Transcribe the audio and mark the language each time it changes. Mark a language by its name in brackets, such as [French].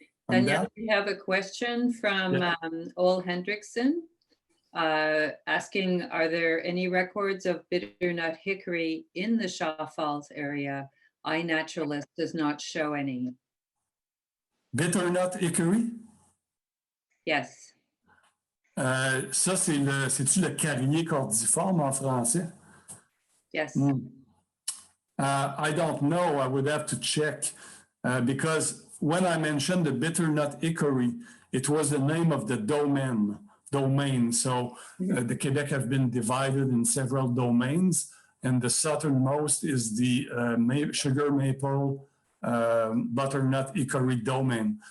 [English] Danielle, we have a question from Ole Hendrickson asking, are there any records of bitternut hickory in the Shaw Falls area? iNaturalist does not show any. Bitternut hickory? Yes. [French] Ça, c'est-tu le carrier cordiforme en français? [English] Yes. I don't know. I would have to check because when I mentioned the bitternut hickory, it was the name of the domain. So the Quebec have been divided in several domains, and the southernmost is the sugar maple butternut hickory domain.